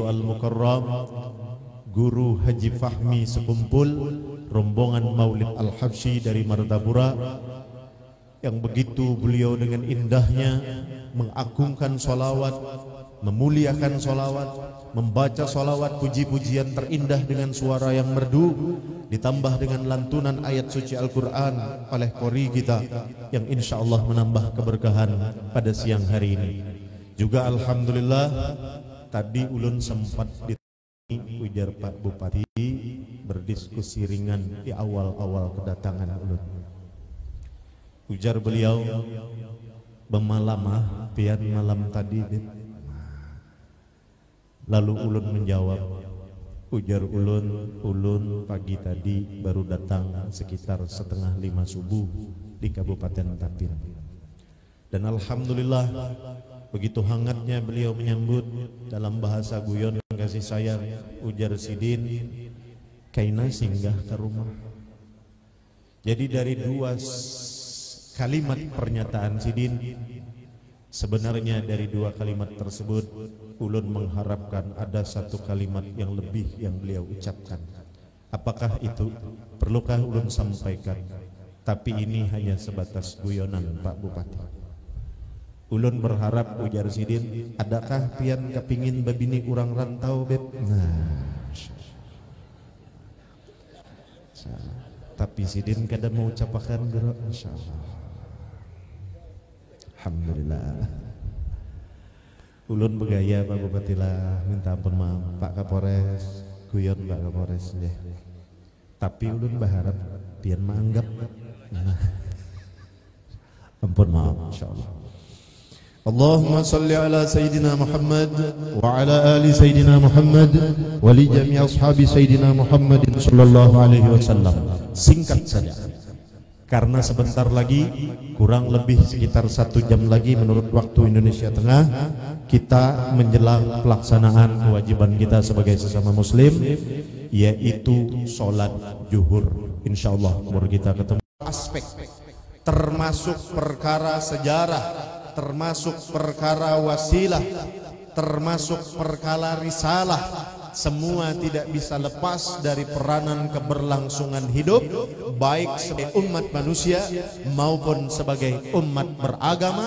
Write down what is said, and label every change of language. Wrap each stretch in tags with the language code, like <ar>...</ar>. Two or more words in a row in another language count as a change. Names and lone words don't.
<id>Al-Mukarram Guru Haji Fahmi Sekumpul, rombongan Maulid Al-Habsyi dari Martapura, yang begitu beliau dengan indahnya mengagungkan sholawat, memuliakan sholawat, membaca sholawat puji-pujian terindah dengan suara yang merdu, ditambah dengan lantunan ayat suci Al-Quran oleh qori kita, yang</id> <ar>إن شاء الله</ar> <id>menambah keberkahan pada siang hari ini. Juga alhamdulillah tadi ulun sempat ditemani ujar Pak Bupati berdiskusi ringan di awal-awal kedatangan ulun.</id> <bjn>Ujar beliau, "Bemalamah pian malam tadi."</bjn> <id>Lalu ulun menjawab, ujar ulun pagi tadi baru datang sekitar 4:30 subuh di Kabupaten Tapin. Dan alhamdulillah begitu hangatnya beliau menyambut dalam bahasa guyon kasih sayang.</id> <bjn>Ujar Sidin, kaina singgah ke rumah.</bjn> <id>Jadi dari dua kalimat pernyataan Sidin, sebenarnya dari dua kalimat tersebut ulun mengharapkan ada satu kalimat yang lebih yang beliau ucapkan. Apakah itu? Perlukah ulun sampaikan? Tapi ini hanya sebatas guyonan Pak Bupati.</id> <bjn>Ulun berharap, ujar Sidin, adakah pian kepingin babini urang rantau beb? Nah, tapi Sidin kada mau ucapakan gerak, insyaallah. Alhamdulillah. Ulun bergaya Pak Bupati lah, minta ampun maaf Pak Kapolres, guyon Pak Kapolres deh. Tapi ulun berharap pian menganggap. Ampun maaf insyaallah.</bjn> <ar>اللهم صل على سيدنا محمد وعلى آل سيدنا محمد ولجميع أصحاب سيدنا محمد صلى الله عليه وسلم.</ar> <id>Singkat saja, karena sebentar lagi, kurang lebih sekitar 1 jam lagi menurut waktu Indonesia Tengah, kita menjelang pelaksanaan kewajiban kita sebagai sesama muslim, yaitu sholat zuhur. Insyaallah umur kita ketemu aspek, termasuk perkara sejarah, termasuk perkara wasilah, termasuk perkara risalah, semua tidak bisa lepas dari peranan keberlangsungan hidup, baik sebagai umat manusia maupun sebagai umat beragama.</id>